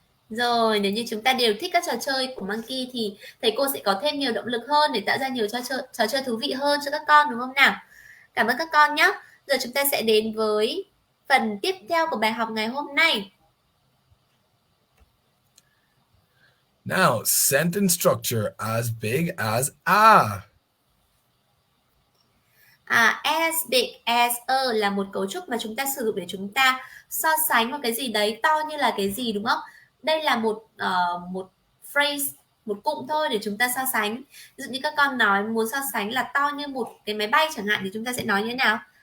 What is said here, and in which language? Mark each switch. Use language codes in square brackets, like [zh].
[vi] Rồi, nếu như chúng ta đều thích các trò chơi của Monkey thì thầy cô sẽ có thêm nhiều động lực hơn để tạo ra nhiều trò chơi thú vị hơn cho các con, đúng không nào? Cảm ơn các con nhé. Giờ chúng ta sẽ đến với phần tiếp theo của bài học ngày hôm nay. [en] Now, sentence structure as big as a. As big as a [vi] là một cấu trúc mà chúng ta sử dụng để chúng ta so sánh một cái gì đấy to như là cái gì, đúng không? Đây là một phrase, một cụm thôi để chúng ta so sánh. Ví dụ như các con nói muốn so sánh là to như một cái máy bay chẳng hạn thì chúng ta sẽ nói như thế nào?